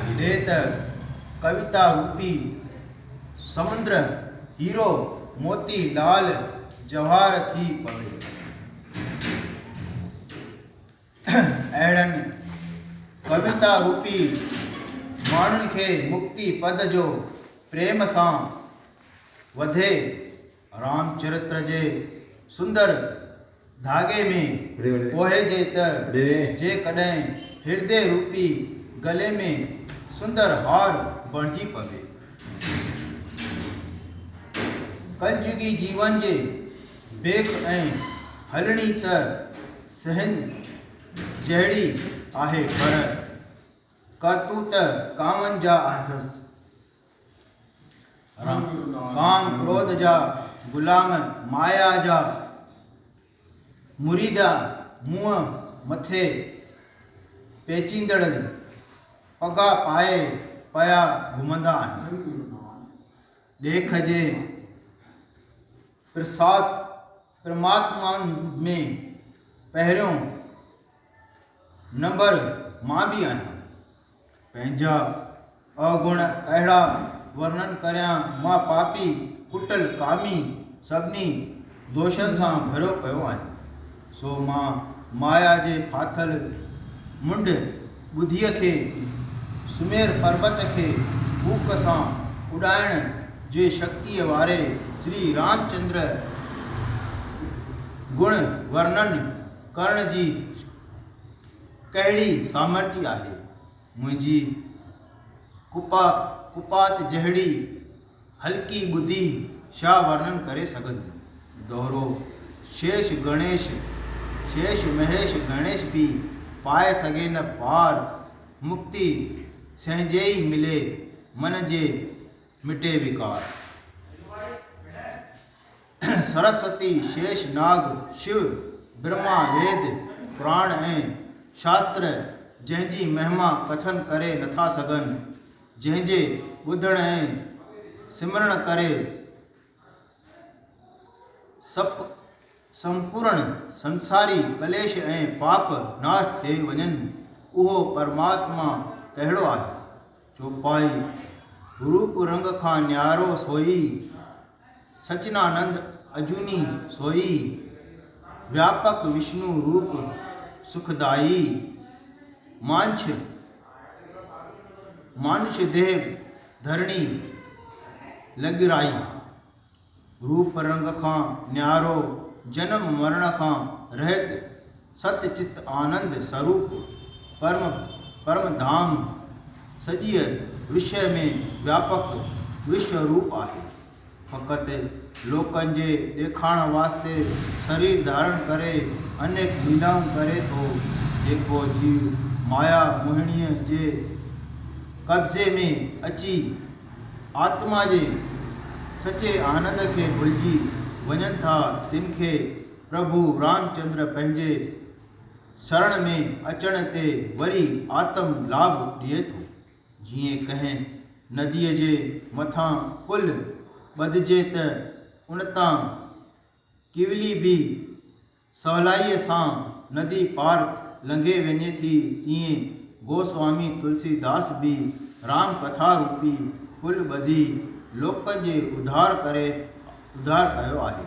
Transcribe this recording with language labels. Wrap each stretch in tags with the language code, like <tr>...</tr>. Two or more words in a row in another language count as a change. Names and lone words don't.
<sd>ले त कविता रूपी समुद्र हीरो मोती लाल जवाहर थी पवे। अहिड़नि कविता रूपी माण्हुनि खे मुक्ति पद जो प्रेम सां वधे रामचरित्र जे सुंदर धागे में पोहिजे त जेकॾहिं हृदय रूपी गले में सुंदर हार बणिजी पवे। कलयुगी जीवन जे बेख ऐं हलणी त सहन जहिड़ी आहे पर करतूत कामनि जा आथस। काम क्रोध जा गुलाम माया जा मुरीदा मुंह मथे पेचींदड़ पगा पाए पया घुमंदा आहिनि। ॾेख जे प्रसाद परमात्मा में पहिरियों नंबर मां बि आहियां। पंहिंजा अवगुण अहिड़ा वर्णन करियां मां पापी कुटल कामी सभिनी दोषनि सां भरियो पियो आहियां। सो मां माया जे फाथल मुंड ॿुधीअ खे सुमेर पर्वत खे फूक सां उॾाइण जे शक्तिअ वारे श्री रामचंद्र गुण वर्णन करण जी कहिड़ी सामर्थ्य आहे। मुंहिंजी कुपात जहिड़ी हल्की ॿुधी छा वर्णन करे सघंदी। दोहरो शेष महेश गणेश भी पाए सघे न पार मुक्ति सहजे ई मिले मन जे मिटे विकार। सरस्वती शेष नाग शिव ब्रह्मा वेद पुराण ऐं शास्त्र जंहिंजी महिमा कथन करे नथा सघनि, जंहिंजे ॿुधण ऐं सिमरण करे संपूर्ण संसारी कलेश ऐं पाप नाश थे वञनि, उहो परमात्मा कहिड़ो आहे। चौपाई रूप रंग खां न्यारो सोई, सचनानंद अजूनी सोई, व्यापक विष्णु रूप सुखदाई, मानुष देह धरणी लगिराई। रूप रंग खां न्यारो जन्म मरण खां रहित सतचित आनंद स्वरूप परम धाम सॼीअ विषय में व्यापक विश्व रूप आहे। फ़क़ति लोकनि जे ॾेखारण वास्ते शरीर धारण करे अनेक लीलाऊं करे थो, जेको जीव माया मोहिणीअ जे कब्ज़े में अची आत्मा जे सचे आनंद खे भुलिजी वञनि था, तिन खे प्रभु रामचंद्र पंहिंजे शरण में अचण ते वरी आत्म लाभ ॾिए थो। जीअं कंहिं नदीअ जे मथां पुल ॿधिजे त उन तां किवली बि सवलाईअ सां नदी पार लंघे वञे थी, तीअं गोस्वामी तुलसीदास भी राम कथा रूपी पुल ॿधी लोकनि जे उद्धार कयो आहे।</sd>